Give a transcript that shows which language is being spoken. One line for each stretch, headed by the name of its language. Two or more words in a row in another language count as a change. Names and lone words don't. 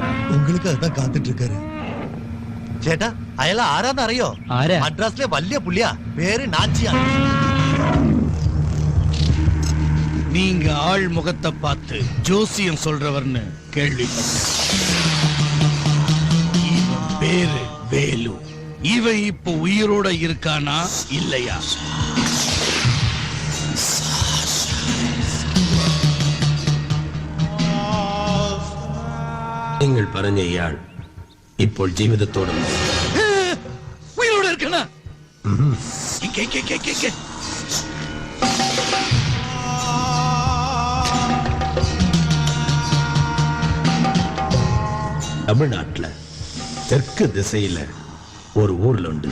Tamil: உங்களுக்கு அதான் காத்துட்டு இருக்காரு.
Malayalam: ചേട്ടാ അയാൾ ആരാന്ന് അറിയോ? മദ്രാസിലെ വലിയ പുള്ളിയാ. പേര് നാച്ചിയാ.
Tamil: நீங்க ஆள் முகத்தை பார்த்து ஜோசியம் சொல்றவர்னு கேள்விப்பட்டேன். இவன் பேரு வேலு. இவன் இப்ப உயிரோட இருக்கானா இல்லையா?
Malayalam: നിങ്ങൾ പറഞ്ഞ ഇയാൾ ഇപ്പോൾ ജീവിതത്തോടെ
Tamil: உயிரோட இருக்கனா? தமிழ்நாட்டுல தெற்கு திசையில ஒரு ஊர்ல உண்டு.